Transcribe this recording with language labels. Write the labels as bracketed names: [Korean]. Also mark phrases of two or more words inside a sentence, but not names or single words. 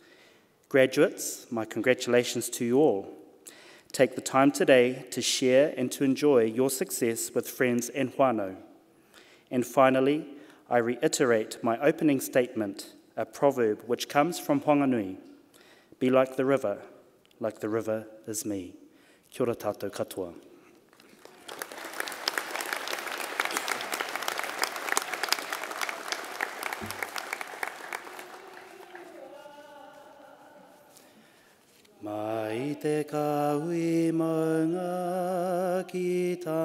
[English] Graduates, my congratulations to you all. Take the time today to share and to enjoy your success with friends and whānau. And finally, I reiterate my opening statement, a proverb which comes from Honganui. Be like the river is me. [Māori] Kia ora tātou katoa. Mai te kaui maunga ki